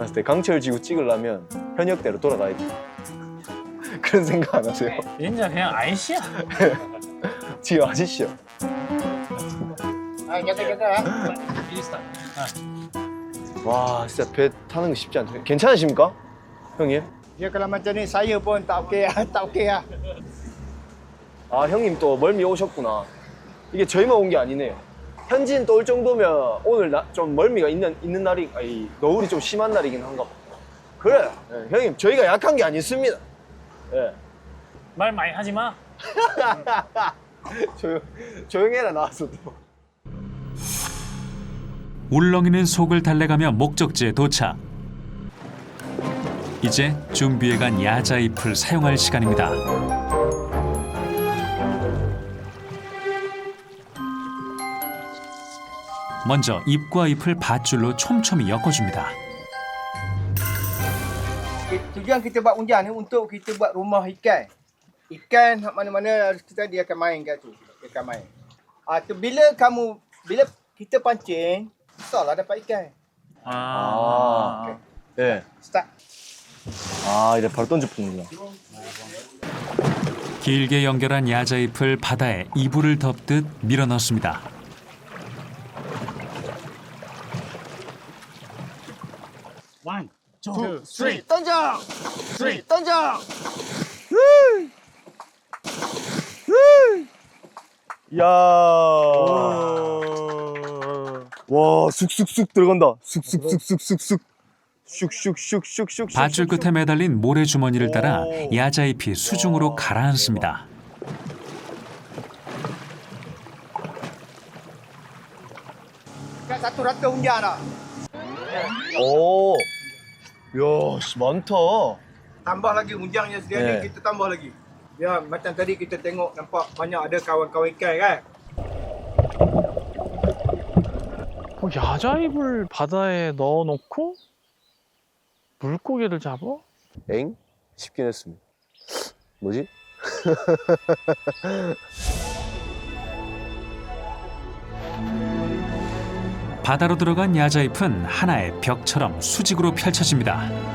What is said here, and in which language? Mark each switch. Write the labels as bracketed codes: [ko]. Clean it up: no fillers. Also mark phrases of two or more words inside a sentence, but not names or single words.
[ko] 봤을 때 강철 지구 찍으려면 현역대로 돌아가야 돼. 그런 생각 안 하세요? 진짜 그냥 아이씨야. 지금 아시죠? 비슷한. 와, 진짜 배 타는 거 쉽지 않네. 괜찮으십니까? 형님? [ms] Ya kalau macam ni saya pun tak okey lah, tak okey lah. [ko] 아, 형님 또 멀미 오셨구나. 이게 저희만 온 게 아니네요. 현지인 또 올 정도면 오늘 좀 멀미가 있는 날이, 아니, 너울이 좀 심한 날이긴 한가 봐. 그래, 예, 형님, 저희가 약한 게 아니습니다. 예. 말 많이 하지 마. 조용해라, 나왔어, 또. 울렁이는 속을 달래가며 목적지에 도착. 이제 준비해간 야자잎을 사용할 시간입니다. 먼저 잎과 잎을 밧줄로 촘촘히 엮어줍니다. [ms] Tujuan kita buat undian ni untuk kita buat rumah ikan. Ikan mana-mana kita dia akan main kat tu. Dia akan main. Bila kita pancing, susahlah dapat ikan. [ko] 아. 예. Start. 아, 이제 바로 던져보는구나. 길게 연결한 야자잎을 바다에 이불을 덮듯 밀어 넣습니다. [en] One, two, three. [ko] 던져! 던져! 야. 와, 쑥쑥쑥 들어간다. 쑥쑥쑥쑥쑥쑥. 슉슉슉슉슉. 밧줄 끝에 매달린 모래주머니를 따라 야자잎이 수중으로 가라앉습니다. [ms] Kat 100 undian dah. [ko] 오. 야, 씨, 많다. [ms] Tambah lagi undiannya sedia Yeah. ni kita tambah lagi. Ya, macam tadi kita tengok nampak banyak ada kawan-kawan ikan kan. [ko] 야자입을 바다에 넣어놓고 물고기를 잡아? 엥? 싶긴 했습니다. 뭐지? 바다로 들어간 야자잎은 하나의 벽처럼 수직으로 펼쳐집니다.